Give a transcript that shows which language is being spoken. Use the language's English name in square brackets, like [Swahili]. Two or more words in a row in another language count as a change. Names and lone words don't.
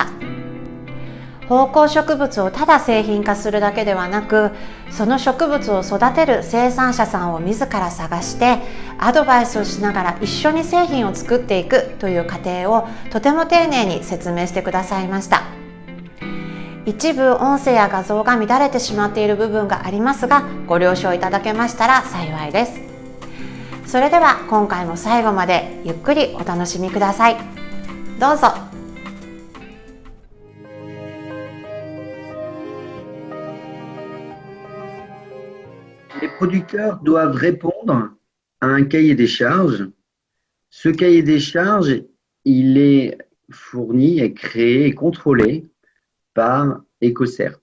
[Japanese] 芳香植物をただ製品化するだけではなく、その植物を育てる生産者さんを自ら探してアドバイスをしながら一緒に製品を作っていくという過程をとても丁寧に説明してくださいました。一部音声や画像が乱れてしまっている部分がありますが、ご了承いただけましたら幸いです。それでは今回も最後までゆっくりお楽しみください。どうぞ。 [French] Les producteurs doivent répondre à un cahier des charges. Ce cahier des charges, il est fourni, est créé et contrôlé par EcoCert.